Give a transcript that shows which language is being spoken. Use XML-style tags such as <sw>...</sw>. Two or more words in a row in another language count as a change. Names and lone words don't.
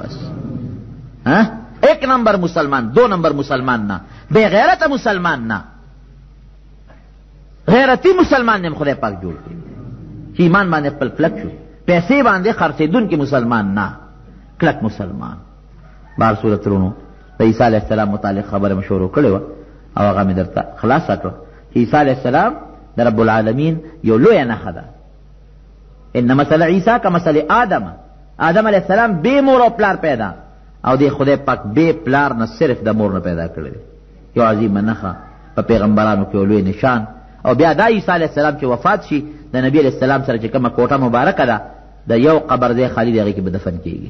<ur>بس ایک نمبر مسلمان، دو نمبر مسلمان نه، بے غیرت مسلمان نه، غیرتی مسلمان نے</ur> <ps>خدای پاک جوړ کړي چې ایمان باندې خپل کلک شو، پیسې باندې خرڅېدونکي مسلمان نه، کلک مسلمان. بهر صورت رونو د عیسی</ps> <ar>علیه السلام</ar> <ps>متعلق خبره مې شروع کړې وه او هغه مې درته خلاصه کړه چې عیسی</ps> <ar>علیه السلام</ar> <ps>د</ps> <ar>رب العالمین</ar> <ps>یو لویه نښه ده.</ps> <ar>ان مثل عیسی کمثل آدم،</ar> <ps>آدم</ps> <ar>علیه السلام</ar> <ps>بې مور او پلار پیدا، او دی خدای پاک بې پلار نه صرف د مور نه پیدا کړی دی. یو عظیمه نښه په پیغمبرانو کې یو لوی نشان. او بیا دا عیسی</ps> <ar>علیه السلام</ar> <ps>چې وفات شي د نبي</ps> <ar>علیه السلام</ar> <ps>سره چې کومه کوټه مبارکه ده د یو قبر ځای خالي دی، هغې کې به دفن کېږي.</ps>